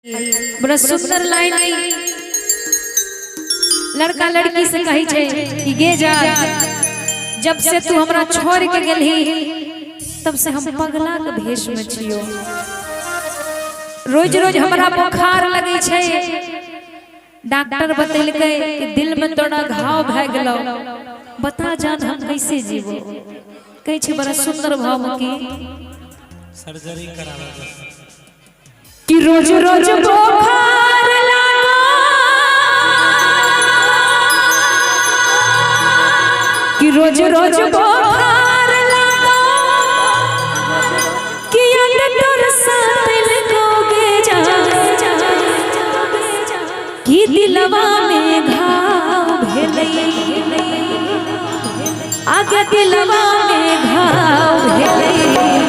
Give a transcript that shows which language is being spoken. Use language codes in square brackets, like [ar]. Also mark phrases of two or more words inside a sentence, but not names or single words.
[mai] बड़ा सुंदर लाइन लड़का लड़की से कही छे कि गे जा जब से तू हमरा छोड़ के गेलही तब से हम पगला के भेष में छियो। रोज रोज हमरा बुखार लगे छे, डॉक्टर बतैलकै कि दिल में तोड़ा घाव भ गेलो, बता जान हम कैसे जीवो। कही छे बड़ा सुंदर भाव की सर्जरी करावे कि रोज रोज बुखार लागो कि रोज रोज बुखार लागो कि अंदर साल कोगे जा कि दिलवा में घाव भेलै, आगे दिलवा में घाव भेलै।